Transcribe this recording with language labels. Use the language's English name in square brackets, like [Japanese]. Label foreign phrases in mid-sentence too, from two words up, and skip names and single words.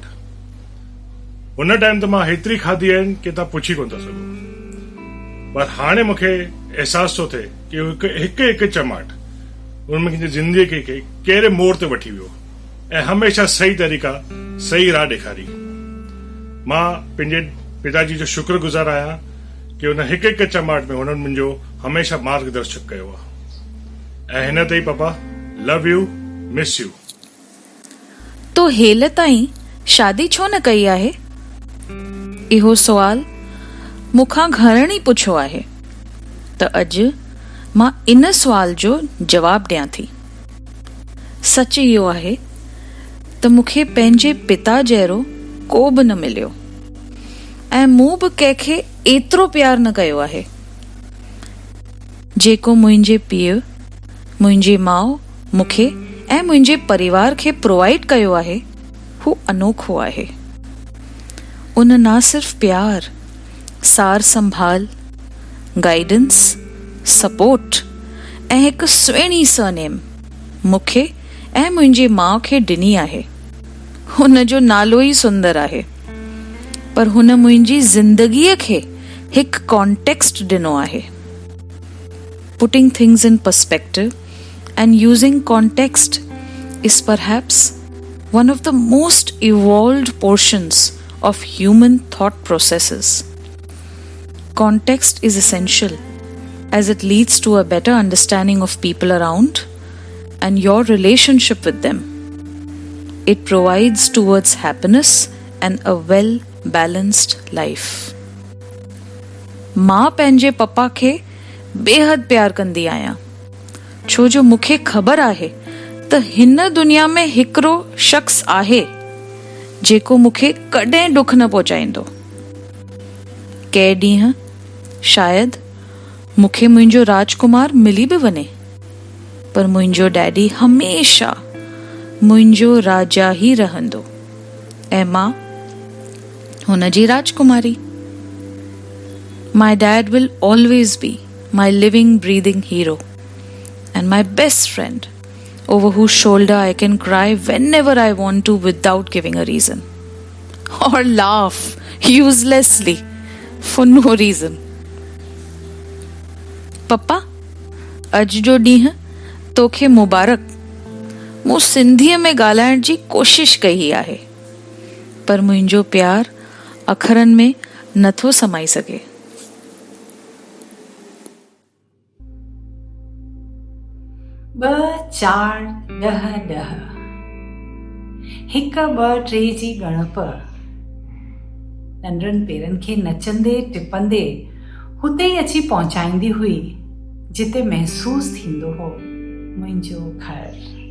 [Sindhi] हुन टाइम त मां हेतिरी खाधी आहिनि कि तव्हां पुछी कोन था सघो, पर हाणे मूंखे अहसासु थो थिए कि हिकु हिकु चमाट उन मुंहिंजी ज़िंदगी खे कहिड़े मोड़ ते वठी वियो ऐं हमेशह सही तरीक़ा, सही राह ॾेखारी। मां पंहिंजे पिताजी जो शुक्रगुज़ार आहियां कि हुन हिकु हिकु चमाट में हुननि मुंहिंजो हमेशह मार्गदर्शक कयो आहे। ऐं हिन ते ई पपा, [English] love you, miss you. [Sindhi] तो हेल ताईं शादी छो न कई आहे? इहो सुवाल मूंखां घणनि ई पुछियो आहे, त अॼु मां इन सुवाल जो जवाब ॾियां थी। सच इहो आहे त मूंखे पंहिंजे पिता जहिड़ो को बि न मिलियो ऐं मूं बि कंहिंखे एतिरो प्यार न कयो आहे जेको मुंहिंजे पीउ, मुंहिंजी माउ मूंखे ऐं मुंहिंजे परिवार खे प्रोवाइड कयो आहे। हू अनोखो आहे। उन ना सिर्फ़ प्यार, सार संभाल, [English] guidance, support [Sindhi] ऐं हिकु सुहिणी सरनेम मूंखे ऐं मुंहिंजी माउ खे ॾिनी आहे। हुन जो नालो ई सुंदर आहे, पर हुन मुंहिंजी ज़िंदगीअ खे हिकु कॉन्टेक्स्ट ॾिनो आहे। [English] Putting things in perspective and using context is perhaps one of the most evolved portions of human thought processes. Context is essential as it leads to a better understanding of people around and your relationship with them. It provides towards happiness and a well-balanced life. [Sindhi] मां पंहिंजे पप्पा खे बेहद प्यार कंदी आहियां, छो जो मूंखे ख़बर आहे त हिन दुनिया में हिकिड़ो शख़्स आहे जेको मूंखे कॾहिं दुख न पहुचाईंदो। कंहिं ॾींहुं शायदि मूंखे मुंहिंजो राजकुमार मिली बि वञे, पर मुंहिंजो डैडी हमेशह मुंहिंजो राजा ई रहंदो ऐं मां हुनजी राजकुमारी। [English] My dad will always be my living, breathing hero and my best friend over whose shoulder I can cry whenever I want to without giving a reason or laugh uselessly for no reason. [Sindhi] पप्पा, अॼु जो ॾींहुं तोखे मुबारक। मूं सिंधीअ में ॻाल्हाइण जी कोशिश कई आहे, पर मुंहिंजो प्यार अखरनि में नथो समाई सघे। 2 4 10 10 हिक 2 3 जी ॻणप नंढड़नि पेरनि खे नचंदे टिपंदे हुते ई अची पहुचाईंदी हुई जिते महसूस थींदो हो मुंहिंजो घर।